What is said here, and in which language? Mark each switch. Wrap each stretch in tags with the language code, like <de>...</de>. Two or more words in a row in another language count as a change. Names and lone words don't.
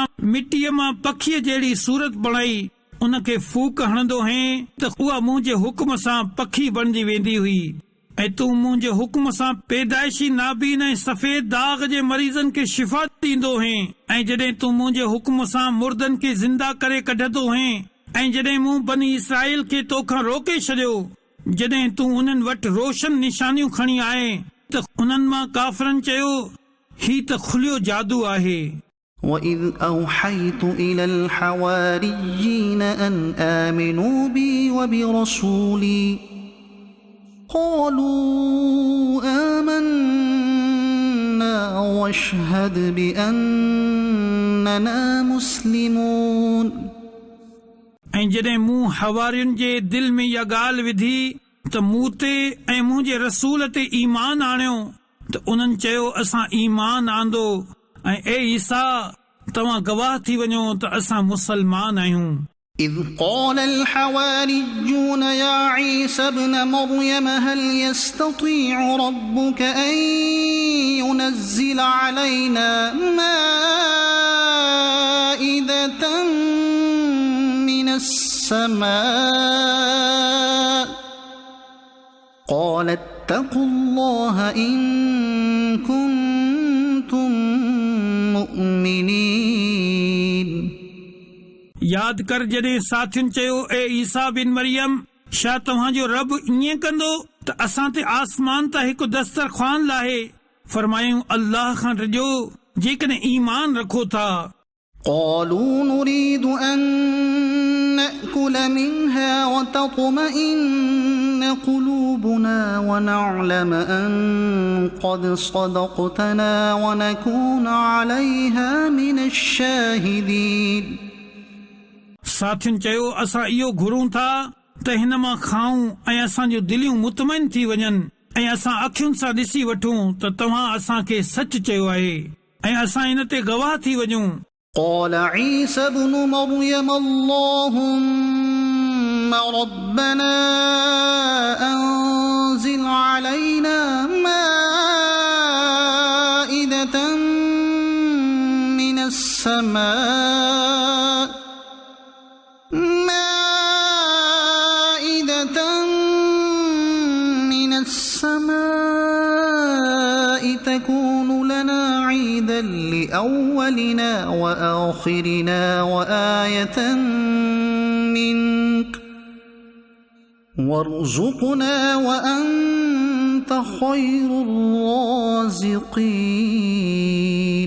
<sd>मिटीअ मां पखीअ जहिड़ी सूरत बणाई, उनखे फूक हणंदो हैं त उहा मुंहिंजे हुकुम सां पखी बणिजी वेंदी हुई, ऐं तूं मुंहिंजे हुकुम सां पैदाइशी नाबीन ऐं सफ़ेद दाग़ जे मरीज़नि खे शिफ़ा ॾींदो हैं, ऐं जॾहिं तूं मुंहिंजे हुकुम सां मुर्दनि खे ज़िंदा करे कढंदो हैं, ऐं जॾहिं मूं बनी इसराइल खे तोखां रोके छॾियो जॾहिं तूं उन्हनि वटि रोशन निशानियूं खणी आए त उन्हनि मां काफ़रनि चयो ही त खुलियो जादू आहे।</sd> <ar>وإذ أوحيت إلى الحواريين أن آمنوا بي وبرسولي قالوا آمنا واشهد بأننا مسلمون</ar> <sd>ऐं जॾहिं मूं हवारियुनि जे दिल में इहा ॻाल्हि विधी त मूं ते ऐं मुंहिंजे रसूल ते ईमान आणियो त उन्हनि चयो असां ईमान आंदो ऐं ए ईसा तव्हां गवाह थी वञो त असां मुसलमान आहियूं।</sd> <ar>إذ قال الحواريون يا عيسى ابن مريم هل يستطيع ربك أن ينزل علينا مائدة من السماء قال اتقوا الله إن كنتم مؤمنين</ar> <sd>यादि कर जॾहिं साथियुनि चयो ए ईसा बिन मरियम छा तव्हांजो रब ईअं कंदो त असां ते आसमान तां हिकु दस्तरख़्वान लाहे। फरमायूं अल्लाह खां डिॼो जेकॾहिं ईमान रखो था।</sd> <ar>قالوا نريد أن نأكل منها وتطمئن قلوبنا ونعلم أن قد صدقتنا ونكون عليها من الشاهدين</ar> <sd>साथियुनि चयो असां इहो घुरूं था त हिन मां खाऊं ऐं असांजूं दिलियूं मुतमइन थी वञनि ऐं असां अखियुनि सां ॾिसी वठूं त तव्हां असांखे सच चयो आहे ऐं असां इन ते गवाह थी वञूं।</sd> <ar>قال عيسى ابن مريم اللهم ربنا أنزل علينا مائدة من السماء تكون لنا عيدا لأولنا وآخرنا وآية منك وارزقنا وأنت خير الرازقين</ar>